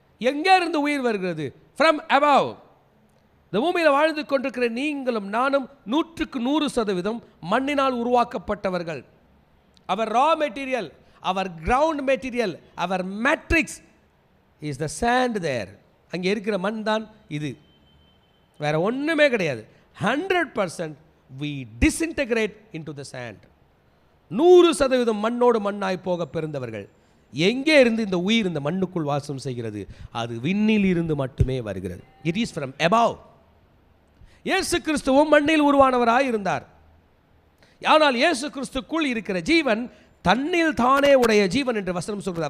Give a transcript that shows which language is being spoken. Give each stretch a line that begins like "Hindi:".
Tamil: எங்கே இருந்து உயிர் வருகிறது?
English: From above.
Tamil: இந்த பூமியில் வாழ்ந்து கொண்டிருக்கிற நீங்களும் நானும் 100% மண்ணினால் உருவாக்கப்பட்டவர்கள்.
English: அவர் raw material, அவர் ground material, அவர் matrix is the sand there.
Tamil: அங்கே இருக்கிற மண் தான் இது, வேற ஒன்றுமே கிடையாது.
English: 100% we disintegrate into the sand.
Tamil: 100% மண்ணோடு மண்ணாய் போக பிறந்தவர்கள். எங்கே இருந்து இந்த உயிர் இந்த மண்ணுக்குள் வாசம் செய்கிறது? அது விண்ணில் இருந்து மட்டுமே வருகிறது.
English: It is from above.
Tamil: இயேசு கிறிஸ்துவும் மண்ணில் உருவானவராய் இருந்தார். ஆனால் இயேசு கிறிஸ்துக்குள் இருக்கிற ஜீவன் தன்னில் தானே உடைய ஜீவன் என்று வசனம் சொல்கிறது.